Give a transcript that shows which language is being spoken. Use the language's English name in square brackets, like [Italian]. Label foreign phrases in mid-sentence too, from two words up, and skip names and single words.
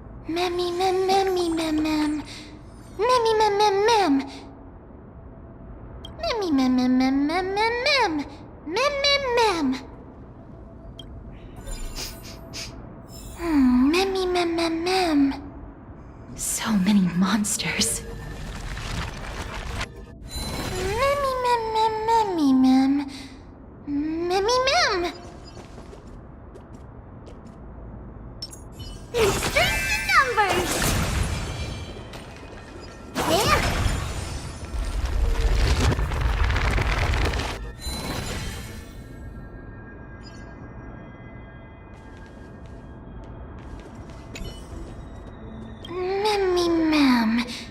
[English] Memmy mem memmy mem mem. Memmy mem mem mem. Memmy mem mem mem mem mem mem. Mem mem mem. Memmy mem mem mem. So many monsters. Memmy mem mem memmy mem. Memmy mem. Strength in numbers. There. Memmy mem.